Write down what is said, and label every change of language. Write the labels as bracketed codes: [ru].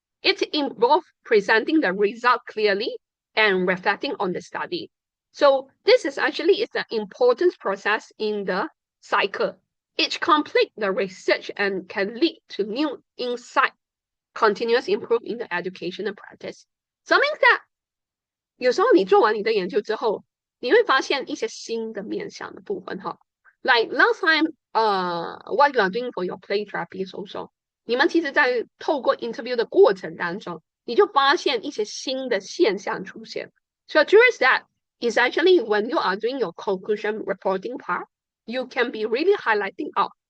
[en] It involves presenting the result clearly and reflecting on the study. So this is actually an important process in the cycle. Each complete the research and can lead to new insight, continuous improvement in the educational practice. So it means that [zh] 有时候你做完你的研究之后，你会发现一些新的面向的部分哈。 [en] Like last time, what you are doing for your play therapy is also， [zh] 你们其实在透过 interview 的过程当中，你就发现一些新的现象出现。 [en] So towards that is actually when you are doing your conclusion reporting part, you can be really highlighting out.